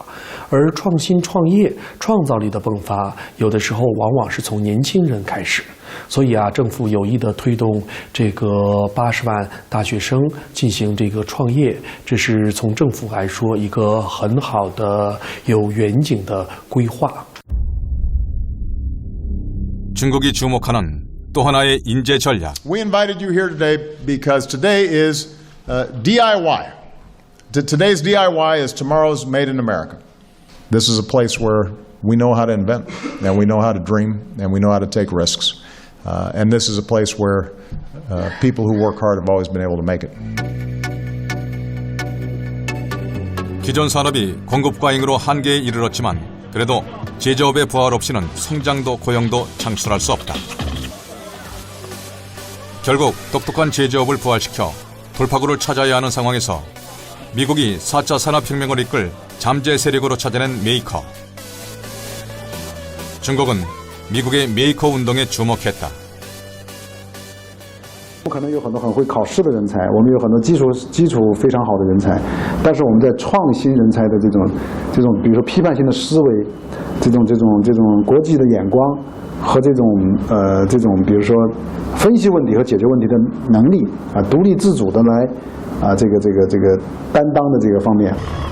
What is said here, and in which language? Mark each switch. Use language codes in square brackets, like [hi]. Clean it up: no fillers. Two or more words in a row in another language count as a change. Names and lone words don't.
[zh] 而创新创业、创造力的迸发，有的时候往往是从年轻人开始。所以啊，政府有意的推动这个80万大学生进行这个创业，这是从政府来说一个很好的有远景的规划。 [ko] 중국이 주목하는 또 하나의 인재 전략. [en] We invited you here today because today is DIY. Today's DIY is tomorrow's Made in America. This is a place where we know how to invent, and we know how to dream, and we know how to take risks. And this is a place where people who work hard have always been able to make it. [ko] 기존 산업이 공급 과잉으로 한계에 이르렀지만 그래도 제조업의 부활 없이는 성장도 고용도 창출할 수 없다. 결국 똑똑한 제조업을 부활시켜 돌파구를 찾아야 하는 상황에서 미국이 4차 산업혁명을 이끌 잠재 세력으로 찾아낸 메이커. 중국은 미국의 메이커 운동에 주목했다. [zh] 不可能有很多很会考试的人才，我们有很多基础非常好的人才，但是我们在创新人才的这种，比如说批判性的思维，这种国际的眼光和这种，比如说分析问题和解决问题的能力啊，独立自主的来啊，这个担当的这个方面。